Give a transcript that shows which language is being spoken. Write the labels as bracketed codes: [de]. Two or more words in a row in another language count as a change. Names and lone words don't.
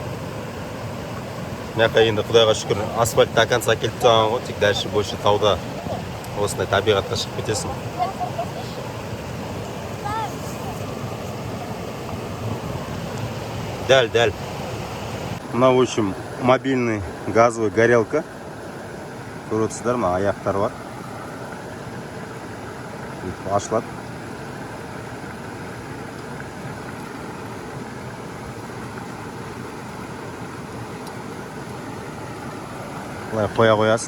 [kk] Мына енді Құдайға шүкір асфальт [ru] до конца [kk] келіп тұрған ғой, тек [ru] дальше больше [kk] тауда осындай табиғатқа шығып кетесің. Дәл. Мына, [ru] в общем, мобильный газовый горелка. [kk] Көресіздер, мына аяқтар бар. Ашылады. Бұлай қоя қоясың.